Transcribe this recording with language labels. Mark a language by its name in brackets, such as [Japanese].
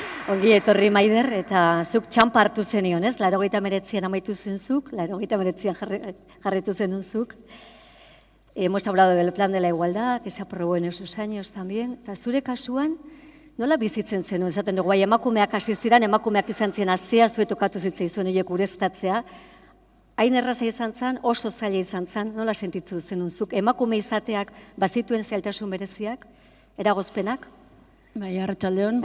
[Basque] Ongi etorri Maider, eta zuk txampa hartu zenion, ez? 89an amaitu zuen zuk, 89an jarritu zenun zuk. [Spanish] Hemos hablado del plan de la igualdad, que se aprobó en esos años también. [Basque] Eta zure kasuan, nola bizitzen zenuen? Esaten dugu, emakumeak hasi ziren, emakumeak izan zien azia, zuetokatu zitzaizuen horiek ureztatzea. Hain erraza izan zen, oso zaila izan zen, nola sentitu zenun zuk? Emakume izateak bazituen zailtasun bereziak, eragozpenak? Bai, arratsaldeon.